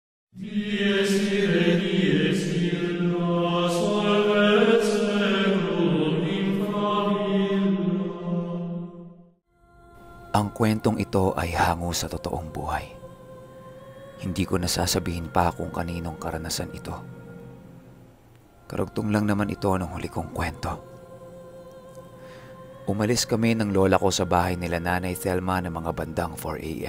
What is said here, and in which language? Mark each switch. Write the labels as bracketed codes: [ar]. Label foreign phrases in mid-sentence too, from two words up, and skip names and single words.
[la] Dies ire, dies illa, solvet seculum in favilla. [tl] Ang kwentong ito ay hango sa totoong buhay. Hindi ko nasasabihin pa kung kaninong karanasan ito. Karugtong lang naman ito ng huli kong kwento. Umalis kami ng lola ko sa bahay nila Nanay Thelma ng mga bandang 4 a.m.